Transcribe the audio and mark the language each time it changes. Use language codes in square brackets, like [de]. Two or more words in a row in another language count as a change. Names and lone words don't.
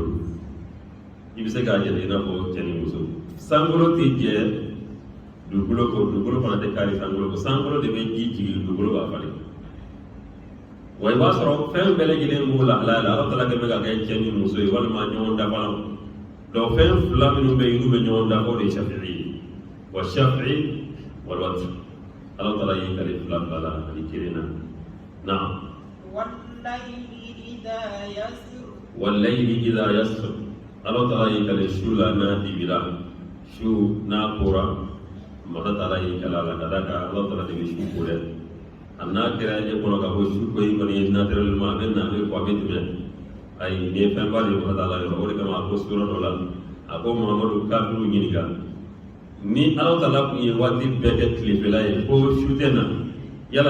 [bm] i bɛ se k'a jate i n'a fɔ cɛ ni muso sankolo tɛ jɛ dugukolo fana tɛ kari sankolo ko sankolo de bɛ ji jigin dugukolo b'a falen wa i b'a sɔrɔ fɛn bɛɛ lajɛlen b'o la Ala Taala kɛ bɛ ka kɛ cɛ ni muso ye walima ɲɔgɔn dafa la donc fɛn fila minnu bɛ yen n'u bɛ ɲɔgɔn dafa o de ye shafi'i ye wa shafi'i [ar] والوتر [bm] Ala Taala y'i kale fila la ani kelen na naam [ar] والليل إذا يسر [bm] Ala Taala y'i kale su la n'a dibira su n'a kora Ala Taala y'i kale a la ka d'a kan Ala Taala de bɛ su ko dɛ a n'a kɛra e kɔnɔ ka fɔ su ko in kɔni ye naturellement a bɛ na a bɛ fɔ a bɛ tɛmɛ ayi nin ye fɛnba de ye Ala Taala yɔrɔ o de kama a ko sura dɔ la a ko Mamadu kafiriw ɲininka ni Ala Taala tun ye waati bɛɛ kɛ tilefɛla ye ko su tɛ na yala